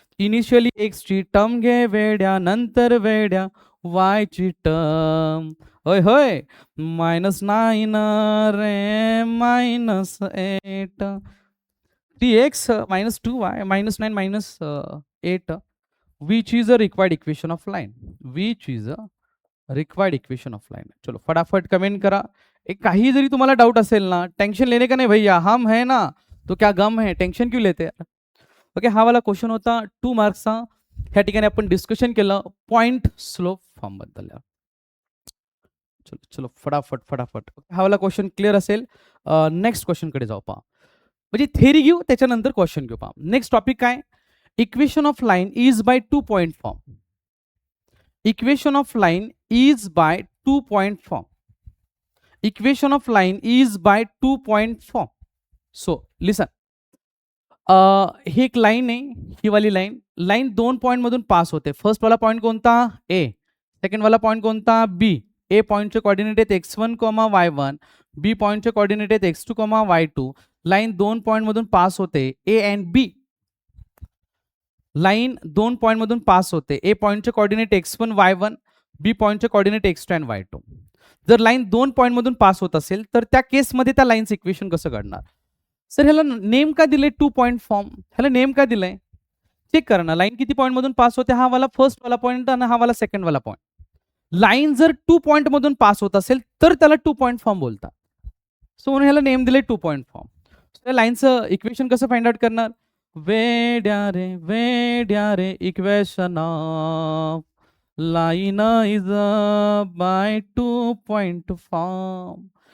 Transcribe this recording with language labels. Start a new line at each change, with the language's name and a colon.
Marathi: Initially x ची term घे वेड्या नंतर वेड्या वाय ची टर्म होय होय -9 रे -8
English: 3x minus 2y minus 9 minus 8 which is a required equation of line which is a required equation of line.
Marathi: चलो फटाफट कमेंट करा. एक काही जरी तुम्हाला डाउट असेल ना
Hindi: टेंशन लेने का नहीं भैया हम है ना तो क्या गम है टेंशन क्यों लेते यार.
Marathi: ओके हा वाला क्वेश्चन होता 2 मार्क्सचा. ह्या ठिकाणी आपण डिस्कशन केलं पॉइंट स्लोप फॉर्म बद्दल. चलो चलो फटाफट फटाफट हा वाला क्वेश्चन क्लिअर असेल. नेक्स्ट क्वेश्चन कडे जाऊ पहा. म्हणजे थेरी घेऊ त्याच्यानंतर क्वेश्चन घेऊ पहा. नेक्स्ट टॉपिक काय equation of line is by 2 point form. Equation of line is by 2 point form. Equation of line is by 2 point form. So listen ही एक लाईन आहे ही वाली लाईन 2 पॉइंट मधून पास होते. फर्स्ट वाला point कोणता ए second वाला point कोणता बी. ए पॉइंटचे coordinate आहेत x1, y1 बी पॉइंटचे कोऑर्डिनेट आहेत x2, y2. लाईन 2 पॉइंट मधून पास होते A and B. Line 2 point मधून पास होते ए पॉइंटचे coordinate x1, y1 B पॉइंटचे coordinate x2 and y2. जर लाईन 2 पॉइंट मधून पास होत असेल तर त्या केसमध्ये त्या लाईनचं इक्वेशन कसं काढणार. सर ह्याला नेम का दिले 2 पॉइंट फॉर्म. ह्याला नेम का दिलंय चेक करा ना. लाईन किती पॉइंट मधून पास होते हा वाला फर्स्ट वाला पॉइंट आणि हा वाला सेकंड वाला पॉइंट. लाईन जर 2 पॉइंट मधून पास होत असेल तर त्याला 2 पॉइंट फॉर्म बोलतात. सो म्हणून ह्याला नेम दिले 2 पॉइंट फॉर्म. त्या लाईनचं इक्वेशन कसं फाइंड आउट करणार वेड्या रे equation of line is by 2 point form.